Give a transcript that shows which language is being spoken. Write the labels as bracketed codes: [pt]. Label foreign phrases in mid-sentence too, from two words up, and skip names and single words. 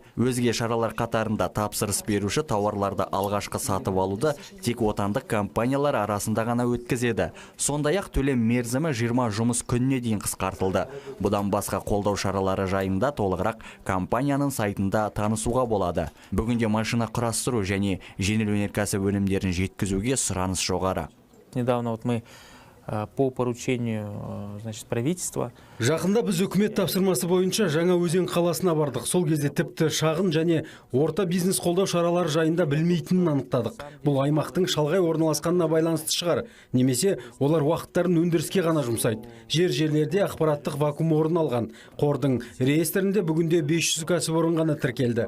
[kk] Өзге шаралар қатарында тапсырыс беруші тауарларды алғашқы сатып алуды тек отандық компаниялар арасында ғана өткізеді. Сондай-ақ төлем мерзімі 20 жұмыс күніне дейін қысқартылды. Бұдан басқа қолдау шаралары жайында толығырақ компанияның сайтында танысуға болады. Бүгінде машина құрастыру және жеңіл өнеркәсіп өнімдерін жеткізуге сұраныс жоғары. [ru] Недавно мы по поручению правительства. [kk] Жақында біз үкімет тапсырмасы бойынша жаңа өзен қаласына бардық. Сол кезде тіпті шағын және орта бизнес қолдау шаралары жайында білмейтінін анықтадық. Бұл аймақтың шалғай орналасқанына байланысты шығар. Немесе олар уақыттарын өндіріске ғана жұмсайды. Жерлерде ақпараттық вакуум орын алған. Қордың реестрінде бүгінде 500 кәсіпорын ғана тіркелді.